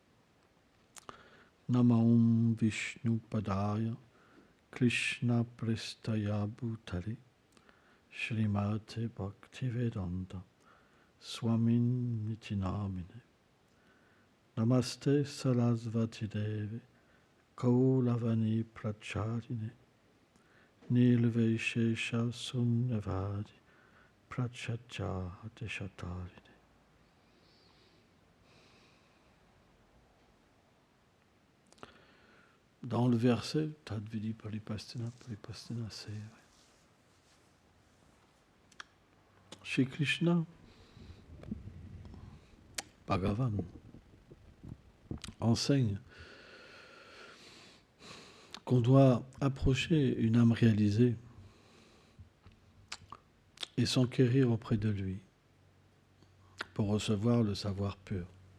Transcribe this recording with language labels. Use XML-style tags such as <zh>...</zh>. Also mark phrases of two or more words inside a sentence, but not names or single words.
<sa>नमो विष्णु पादाय कृष्ण प्रेष्ठाय भूतले श्रीमते भक्तिवेदान्त स्वामिन् इति नामिने नमस्ते सरस्वति देवि गौरवाणी प्रचारिणे निर्विशेष शून्यवादि पाश्चात्य देशतारिणे.</sa> <fr>Dans le verset,</fr> <sa>तद्विद्धि परिप्रश्नेन,</sa> <fr>c'est chez Krishna, Bhagavan enseigne qu'on doit approcher une âme réalisée et s'enquérir auprès de lui pour recevoir le savoir pur.</fr>